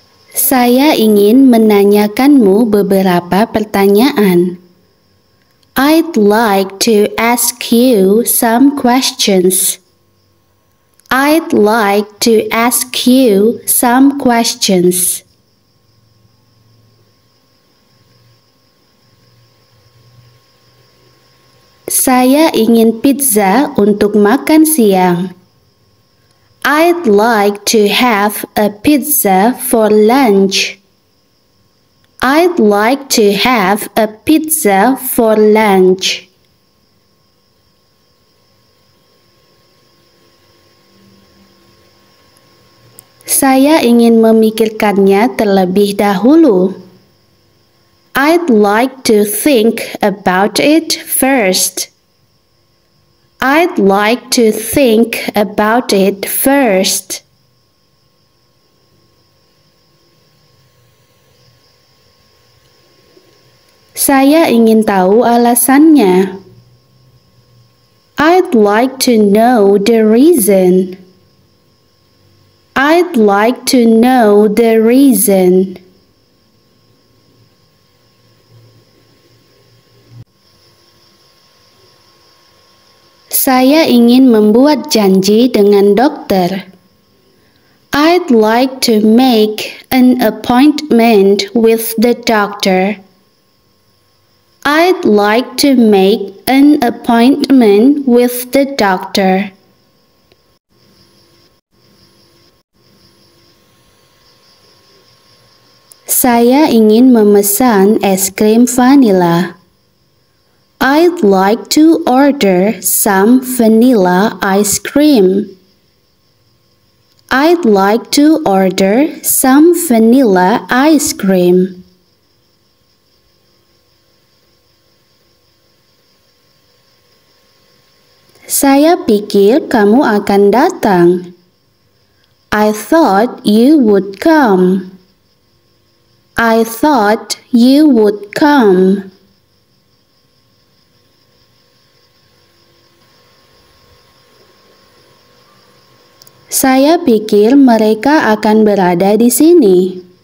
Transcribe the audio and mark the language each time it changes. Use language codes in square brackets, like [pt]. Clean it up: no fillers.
[id] Saya ingin menanyakanmu beberapa pertanyaan. [en] I'd like to ask you some questions. I'd like to ask you some questions. [id] Saya ingin pizza untuk makan siang. [en] I'd like to have a pizza for lunch. I'd like to have a pizza for lunch. [id] Saya ingin memikirkannya terlebih dahulu. [en] I'd like to think about it first. I'd like to think about it first. [id] Saya ingin tahu alasannya. [en] I'd like to know the reason. I'd like to know the reason. [id] Saya ingin membuat janji dengan dokter. [en] I'd like to make an appointment with the doctor. I'd like to make an appointment with the doctor. [id] Saya ingin memesan es krim vanila. [en] I'd like to order some vanilla ice cream. I'd like to order some vanilla ice cream. [id] Saya pikir kamu akan datang. [en] I thought you would come. I thought you would come. [id] Saya pikir mereka akan berada di sini.